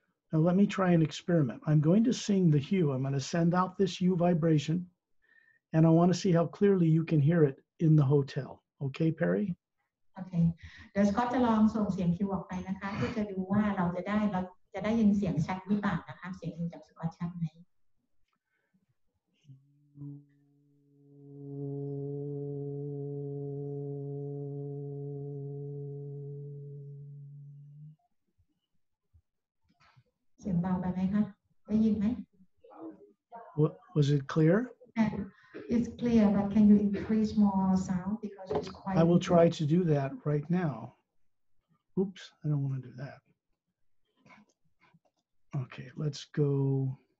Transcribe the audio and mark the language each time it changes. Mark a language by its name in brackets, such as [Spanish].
[English] Now let me try an experiment. I'm going to sing the hue. I'm going to send out this hue vibration, and I want to see how clearly you can hear it in the hotel. Okay, Perry? [Thai] โอเคเดี๋ยวสกอตจะลองส่งเสียงคิวออกไปนะคะเพื่อจะดูว่าเราจะได้ยินเสียงชัดหรือเปล่านะคะเสียงจากสกอตชัดไหม เสียงเบาไปไหมคะได้ยินไหม [English] What, was it clear? And it's clear, but can you increase more sound because it's quite. I will try to do that right now. Oops, I don't want to do that. Okay, let's go.